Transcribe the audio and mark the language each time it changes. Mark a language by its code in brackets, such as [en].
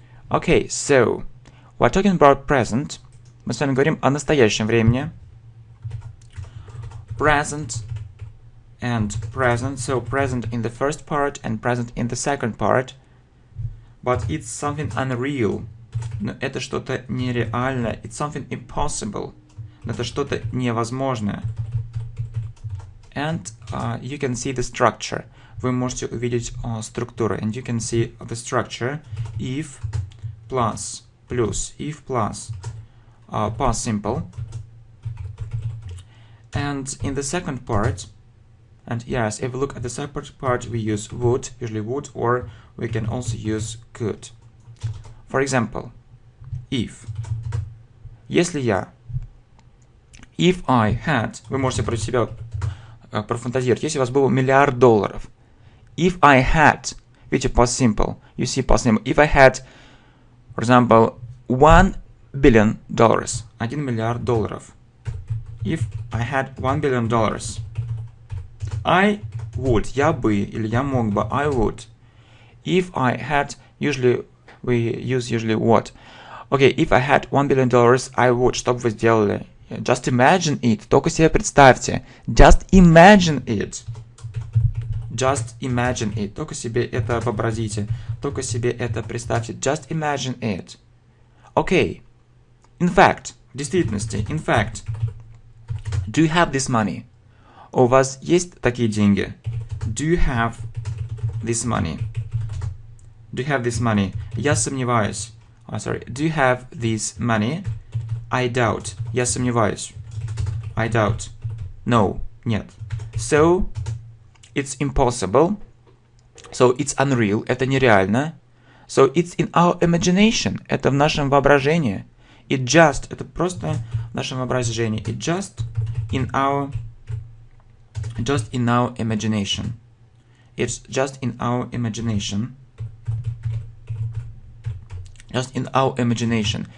[en] Okay, so, we're talking about present. [ru] Мы с вами говорим о настоящем времени. [en] Present and present. So, present in the first part and present in the second part. But it's something unreal. [ru] Но это что-то нереальное. [en] It's something impossible. [ru] Но это что-то невозможное. [en] And you can see the structure. [ru] Вы можете увидеть структуру. [en] And you can see the structure. If plus, плюс, if plus. past simple. And in the second part, and yes, if we look at the second part, we use would, usually would, or we can also use could. For example, if. [ru] Если я. [en] If I had. [ru] Вы можете про себя профантазировать. Если у вас было $1 миллиард. [en] If I had. [ru] Видите, past simple. [en] You see past simple. If I had, for example, $1 billion. [ru] $1 миллиард. [en] If I had $1 billion. I would. [ru] Я бы или я мог бы. I would. [en] If I had, usually we use what? Okay, if I had $1 billion, I would. [ru] Что бы вы сделали? [en] Just imagine it. [ru] Только себе представьте. [en] Just imagine it. Just imagine it. [ru] Только себе это вообразите. Только себе это представьте. [en] Just imagine it. Okay. In fact. [ru] В действительности. [en] In fact. Do you have this money? [ru] У вас есть такие деньги? [en] Do you have this money? Do you have this money? [ru] Я сомневаюсь. [en] Sorry. Do you have this money? I doubt. [ru] Я сомневаюсь. [en] I doubt. No. [ru] Нет. [en] So, it's impossible. So, it's unreal. [ru] Это нереально. [en] So, it's in our imagination. [ru] Это в нашем воображении. [en] It just. [ru] Это просто в нашем воображении. [en] It just in our imagination. It's just in our imagination. Just in our imagination.